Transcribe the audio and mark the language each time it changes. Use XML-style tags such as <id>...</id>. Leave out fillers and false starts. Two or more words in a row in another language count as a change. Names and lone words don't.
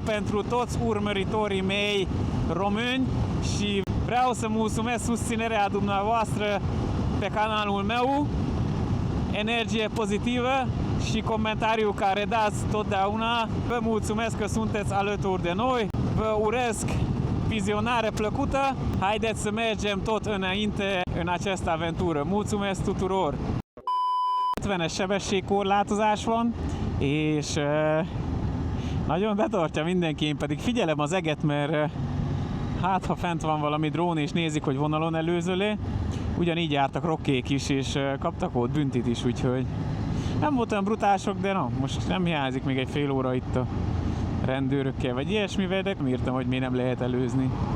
<ro>pentru toți urmăritorii mei români și vreau să mulțumesc susținerea dumneavoastră pe canalul meu, energie pozitivă și comentariul care dați totdeauna. Vă mulțumesc că sunteți alături de noi, vă urez vizionare plăcută, haideți să mergem tot înainte în această aventură. Mulțumesc tuturor!</ro> <hu>50-es sebességkorlátozás van, és nagyon betartja mindenki, én pedig figyelem az eget, mert hát ha fent van valami drón és nézik, hogy vonalon előzöl, ugyanígy jártak rokkék is, és kaptak ott büntit is, úgyhogy nem volt olyan brutálsok, de na, most nem hiányzik még egy fél óra itt a rendőrökkel, vagy ilyesmivel, de nem írtam, hogy miért nem lehet előzni.</hu>